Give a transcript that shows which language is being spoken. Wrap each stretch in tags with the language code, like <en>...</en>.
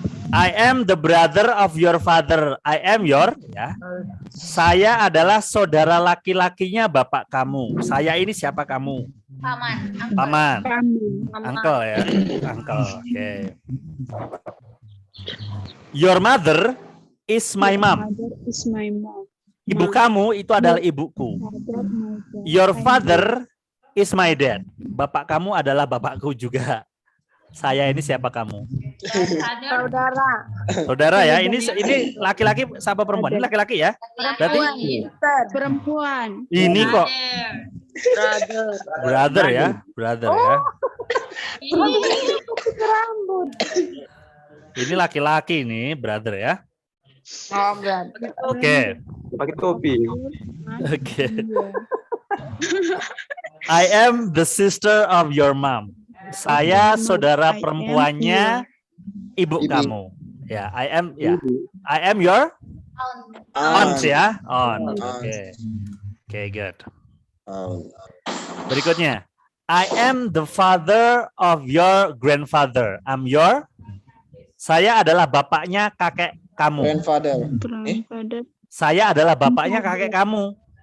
<en>I am the brother of your father. I am your ya.</en> <id>Saya adalah saudara laki-lakinya bapak kamu. Saya ini siapa kamu? Paman. Uncle ya. Uncle. Oke.</id> <en>Your mother is my mom. Mother is my mom.</en> <id>Ibu kamu itu adalah ibuku.</id> <en>Father, my dad. Your father is my dad.</en> <id>Bapak kamu adalah bapakku juga. Saya ini siapa kamu? Saudara. Saudara ya. Ini laki-laki sama perempuan? Ini laki-laki ya. Berarti Perempuan. ini kok</id> <en>Brother. brother ya, brother ya.</en> <id>Rambut. Ini laki-laki nih, brother ya. Oh, berarti. Oke. Pakai topi. Oke.</id> <en>I am the sister of your mom.</en> <id>Saya saudara perempuannya ibu kamu.</id> <en>Ya, I am your aunt ya, aunt. Oke. Oke, good.</en> <id>Berikutnya,</id> <en>I am the father of your grandfather.</en> <id>Saya adalah bapaknya kakek kamu.</id> <en>Grandfather. Grandfather.</en> <id>Saya adalah bapaknya kakek kamu.</id>